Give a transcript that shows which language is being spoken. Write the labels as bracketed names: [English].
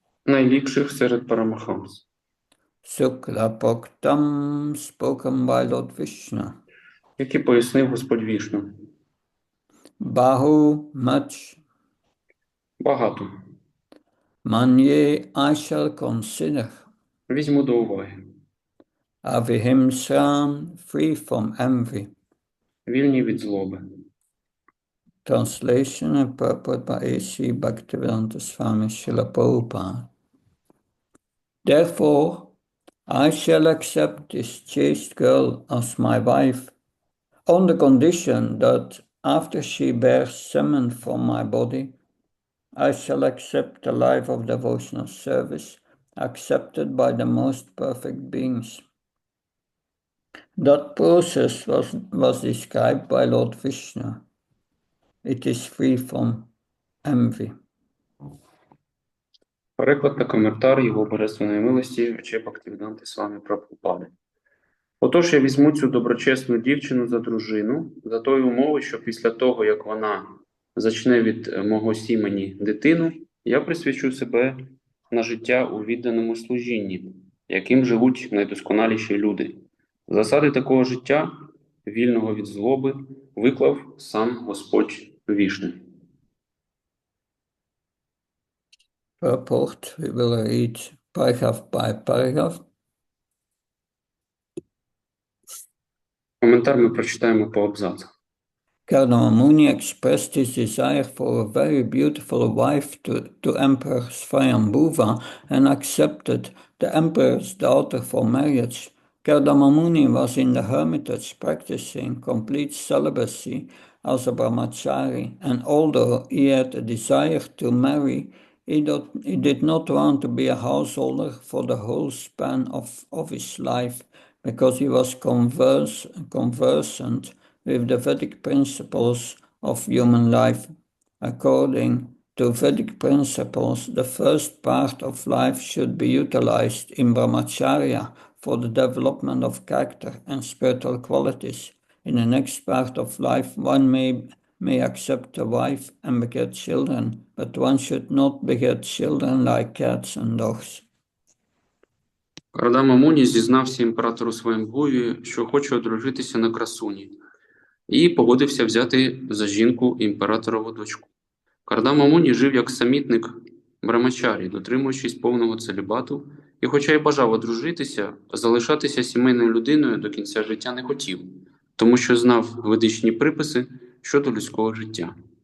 [Ukrainian] Найліпших серед Парамахамс. [English] Sukla Bhaktam, spoken by Lord Vishnu. [Ukrainian] Які пояснив Господь Вішну. [English] Bahu, much. [Ukrainian] Багато. [English] Manye, I shall consider. [Ukrainian] Візьму до уваги. [English] Avihimsa, free from envy. [Ukrainian] Вільні від злоби. [English] Translation and purport by A.C. Bhaktivedanta Swami Srila Prabhupada. Therefore, I shall accept this chaste girl as my wife, on the condition that after she bears semen from my body, I shall accept the life of devotional service accepted by the most perfect beings. That process was described by Lord Vishnu. It is free from envy. [Ukrainian] Переклад та коментар його божественної милості вче Бхактивіданти Свамі Прабхупади. Отож я візьму цю доброчесну дівчину за дружину, за тої умови, що після того, як вона зачне від мого сімені дитину, я присвячу себе на життя у відданому служінні, яким живуть найдосконаліші люди, Засади такого життя, вільного від злоби, виклав сам Господь вішний. [English] Purport, we will read paragraph by paragraph. [Ukrainian] Коментар ми прочитаємо по абзацах. [English] Kardamamuni expressed his desire for a very beautiful wife to Emperor Swayambhuva and accepted the emperor's daughter for marriage. Kardamamuni was in the hermitage practicing complete celibacy as a brahmachari, and although he had a desire to marry, he did not want to be a householder for the whole span of his life, because he was conversant with the Vedic principles of human life. According to Vedic principles, the first part of life should be utilized in brahmacharya for the development of character and spiritual qualities. In the next part of life, one may accept a wife and beget children, but one should not beget children like cats and dogs. [Ukrainian] Кардама Муні зізнався імператору Свayambhuvi, що хоче одружитися на красуні, і погодився взяти за жінку імператорову дочку. Кардама Муні жив як самітник брамачарі, дотримуючись повного целібату, і хоча й бажав одружитися, залишатися сімейною людиною до кінця життя не хотів, тому що знав ведичні приписи щодо людського життя.